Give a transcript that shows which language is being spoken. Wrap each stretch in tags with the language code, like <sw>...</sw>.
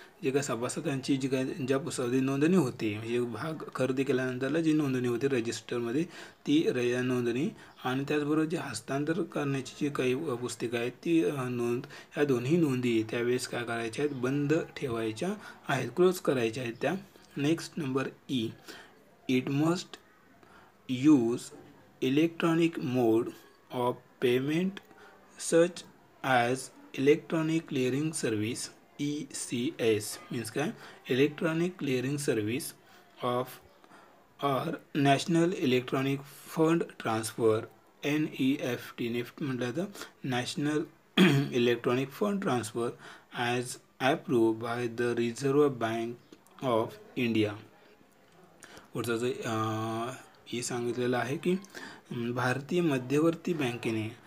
<mr>जे काय सभासदांची जी काय ज्या पुस्तकाची नोंदणी होते म्हणजे भाग खरेदी केल्यानंतरला जी नोंदणी होते रजिस्टरमध्ये ती नोंदणी आणि त्याचबरोबर जे हस्तांतर करण्याची जी काही पुस्तिका आहेत ती नोंद, ह्या दोन्ही नोंदी त्यावेळेस काय करायच्या आहेत, बंद ठेवायच्या आहेत, क्लोज करायच्या आहेत त्या.</mr> <en>Next number E, it must use electronic mode of payment such as electronic clearing service ECS means काय, electronic clearing service of or national electronic fund transfer NEFT.</en> <mr>NEFT म्हटलं तर</mr> <en>national electronic fund transfer as approved by the Reserve Bank of India.</en> <mr>पुढचं जे हे सांगितलेलं आहे की भारतीय मध्यवर्ती बँकेने</mr>